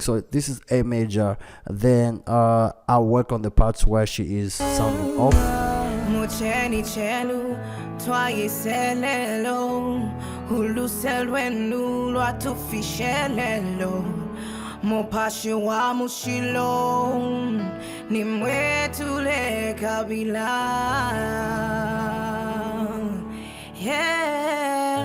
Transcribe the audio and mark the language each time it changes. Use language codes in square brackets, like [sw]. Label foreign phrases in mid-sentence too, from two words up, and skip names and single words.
[en] So this is A major. Then I'll work on the parts where she is sounding off. [bem] mucheni chenu twayiselelo uluselwenu lwatufishelelo mupashi wa mushilo nimwetule kabila yeah.